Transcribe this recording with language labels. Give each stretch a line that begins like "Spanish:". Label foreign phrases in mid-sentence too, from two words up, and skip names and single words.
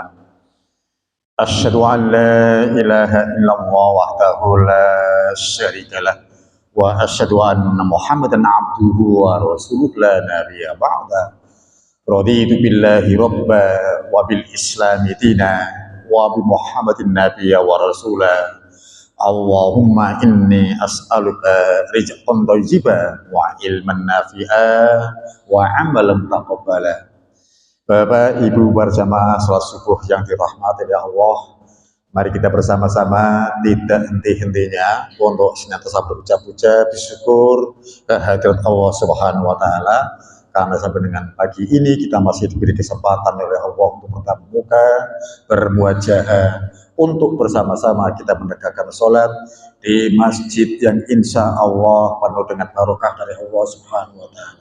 Arabic: أشهد أن لا إله إلا الله وحده لا شريك له وأشهد أن محمدا عبده ورسوله لا نبي بعده. رضيت بالله ربا وبالإسلام دينا وبمحمد نبيا ورسولا. اللهم إني أسألك رزقا طيبا وعلما نافعا وعملا متقبلا.
Indonesian: Bapak, Ibu berjamaah salat subuh yang dirahmati oleh Allah, mari kita bersama-sama tidak henti-hentinya untuk senantiasa berucap-ucap bersyukur kehadirat Allah
Arabic: سبحانه وتعالى,
Indonesian: karena sampai dengan pagi ini kita masih diberi kesempatan oleh Allah untuk bertatap muka, bermuajah, untuk bersama-sama kita menegakkan sholat di masjid yang
Arabic: إن شاء الله
Indonesian: penuh dengan barokah dari Allah
Arabic: سبحانه وتعالى.